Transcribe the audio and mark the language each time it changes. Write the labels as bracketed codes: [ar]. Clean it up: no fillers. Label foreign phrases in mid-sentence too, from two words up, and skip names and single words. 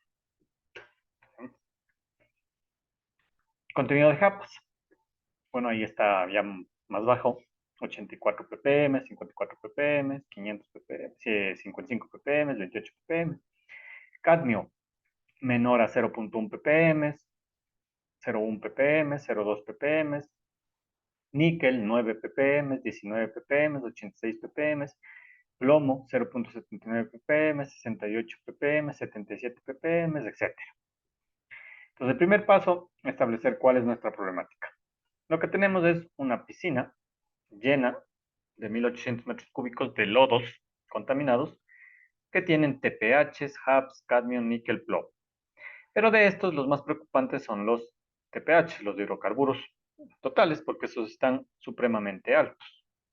[es] Contenido de HAPS. Bueno, ahí está ya más bajo. 84 ppm, 54 ppm, 500 ppm, 55 ppm, 28 ppm. Cadmio, menor a 0.1 ppm, 0.1 ppm, 0.2 ppm. Níquel, 9 ppm, 19 ppm, 86 ppm. Plomo, 0.79 ppm, 68 ppm, 77 ppm, etc. Entonces, el primer paso, establecer cuál es nuestra problemática. Lo que tenemos es una piscina llena de 1.800 metros cúbicos de lodos contaminados que tienen TPHs, HAPS, cadmio, níquel, plomo. Pero de estos, los más preocupantes son los TPH, los hidrocarburos totales, porque esos están supremamente altos.